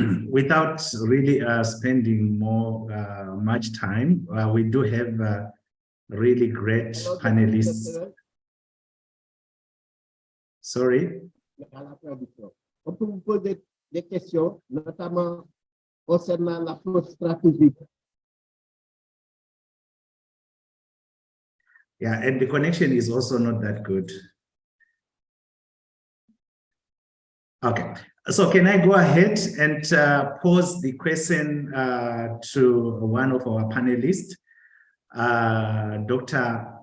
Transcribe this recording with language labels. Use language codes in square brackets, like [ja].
[en] Without really spending much time, we do have really great panelists. Sorry? [fr] On peut vous poser des questions, notamment concernant l'approche stratégique. [en] Yeah, and the connection is also not that good. Okay, so can I go ahead and pose the question to one of our panelists, Dr.